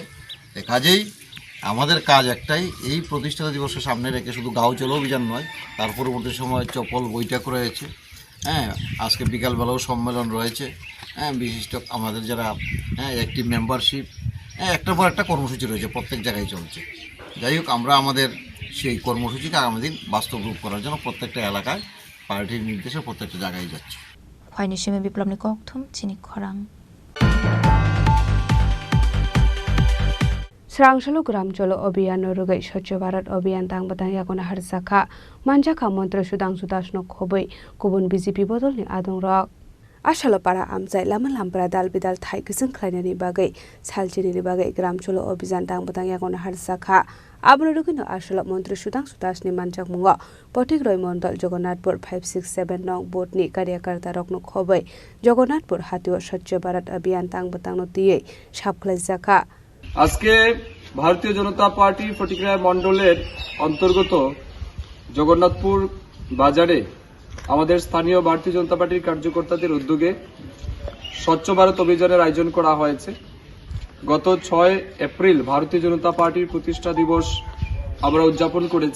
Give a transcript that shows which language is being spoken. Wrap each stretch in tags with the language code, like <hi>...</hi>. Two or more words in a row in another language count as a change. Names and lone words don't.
<bn>কাজেই আমাদের কাজ একটাই, এই প্রতিষ্ঠাতা দিবসের সামনে রেখে শুধু গাঁও চলো অভিযান নয়, তার পরবর্তী সময় চপল বৈঠক রয়েছে, আজকে বিকালবেলাও সম্মেলন রয়েছে, বিশিষ্ট আমাদের যারা</bn> <en>active membership,</en> <bn>একটার পর একটা কর্মসূচি রয়েছে, প্রত্যেক জায়গায় চলছে। যাই হোক, আমরা আমাদের সেই কর্মসূচিকে আগামী দিন বাস্তব রূপ করার জন্য প্রত্যেকটা এলাকায় পার্টির নির্দেশে প্রত্যেকটা জায়গায় যাচ্ছে।</bn> <trp>Khwainishime Biplobni Kokthum Chini Khorang Srangshalo Gram Cholo Abhijan Nurogai Swachh Bharat Abhijan Tangbatang Yakona Harjaka Manjaka Mantri Sudhanshu Das no Khobai Kubun BJP Bodolni Adong Rok Ashalo Para Amjai Laman Lampra Dal Bidal Thai Kisung Khlainani Bagai Salchini Bagai Gram Cholo Abhijan Tangbatang Yakona Harjaka Abnorogino Ashalo Mantri Sudhanshu Das ni Manjak Mungo Potigroi Mondol Jagannathpur 567 nong Botni Karyakarta Rokno Khobai Jagannathpur Hatio Swachh Bharat Abhijan Tangbatang no Tiye Shapkhlajaka</trp> <bn>আজকে ভারতীয় জনতা পার্টি ফটিকরায় মণ্ডলের অন্তর্গত জগন্নাথপুর বাজারে আমাদের স্থানীয় ভারতীয় জনতা পার্টির কার্যকর্তাদের উদ্যোগে স্বচ্ছ ভারত অভিযানের আয়োজন করা হয়েছে। গত 6 এপ্রিল ভারতীয় জনতা পার্টির প্রতিষ্ঠা দিবস আমরা উদযাপন করেছি।</bn>